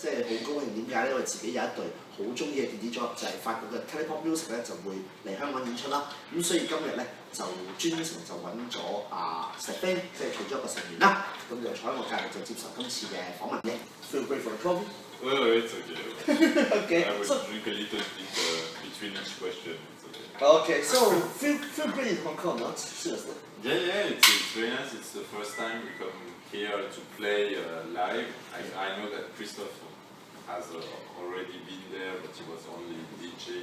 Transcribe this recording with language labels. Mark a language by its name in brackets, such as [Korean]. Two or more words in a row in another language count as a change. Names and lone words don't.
[Cantonese] 高興，點解咧？因為自己有一隊好中意嘅電子組合，就係法國嘅 Telepopmusik 咧，就會嚟香港演出啦。咁所以今日咧就專程就揾咗石飛，即係其中一個成員啦。咁就坐喺我隔離就接受今次嘅訪問嘅。 [English] Feel great for the coffee? It's okay. Okay. I will drink a little bit between each question. Okay, so feel great in Hong Kong, not seriously. Yeah, it's very nice. It's the first time we come here to play live. I know that Christophe has already been there, but he was only DJing.